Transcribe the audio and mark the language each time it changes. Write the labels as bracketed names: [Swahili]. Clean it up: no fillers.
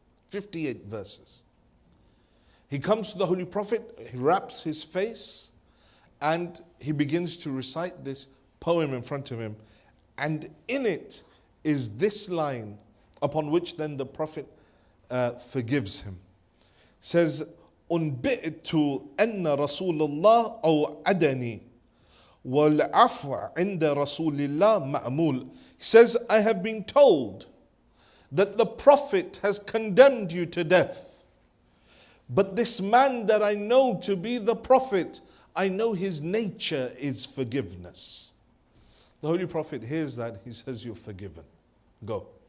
[English] 58 verses. He comes to the Holy Prophet, he wraps his face, and he begins to recite this poem in front of him. And in it is this line, upon which then the Prophet forgives him. [Arabic] Says, أنبئت أن رسول الله أوعدني والعفو عند رسول الله مأمول. [English] He says, I have been told that the Prophet has condemned you to death. But this man that I know to be the Prophet, I know his nature is forgiveness. The Holy Prophet hears that, he says, you're forgiven. Go.